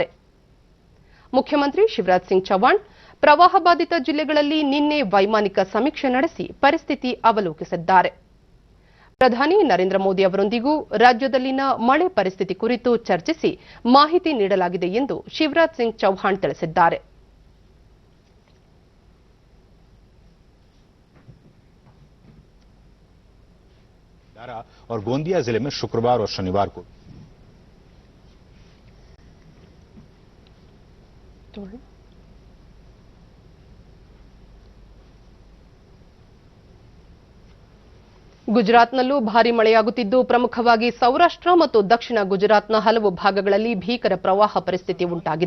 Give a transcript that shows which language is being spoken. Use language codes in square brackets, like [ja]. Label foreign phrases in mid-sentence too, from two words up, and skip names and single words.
[kn] ಮುಖ್ಯಮಂತ್ರಿ ಶಿವರಾಜ್ ಸಿಂಗ್ ಚೌಹಾಣ್ ಪ್ರವಾಹ ಬಾಧಿತ ಜಿಲ್ಲೆಗಳಲ್ಲಿ ನಿನ್ನೆ ವೈಮಾನಿಕ ಸಮೀಕ್ಷೆ ನಡೆಸಿ ಪರಿಸ್ಥಿತಿ ಅವಲೋಕಿಸಿದ್ದಾರೆ. ಪ್ರಧಾನಿ ನರೇಂದ್ರ ಮೋದಿ ಅವರೊಂದಿಗೂ ರಾಜ್ಯದಲ್ಲಿನ ಮಳೆ ಪರಿಸ್ಥಿತಿ ಕುರಿತು ಚರ್ಚಿಸಿ ಮಾಹಿತಿ ನೀಡಲಾಗಿದೆ ಎಂದು ಶಿವರಾಜ್ ಸಿಂಗ್ ಚೌಹಾಣ್ ತಿಳಿಸಿದ್ದಾರೆ. [hi] और गोंदिया जिले में शुक्रवार और शनिवार को [kn] ಗುಜರಾತ್ನಲ್ಲೂ ಭಾರೀ ಮಳೆಯಾಗುತ್ತಿದ್ದು, ಪ್ರಮುಖವಾಗಿ ಸೌರಾಷ್ಟ್ರ ಮತ್ತು ದಕ್ಷಿಣ ಗುಜರಾತ್ನ ಹಲವು ಭಾಗಗಳಲ್ಲಿ ಭೀಕರ ಪ್ರವಾಹ ಪರಿಸ್ಥಿತಿ ಉಂಟಾಗಿದೆ.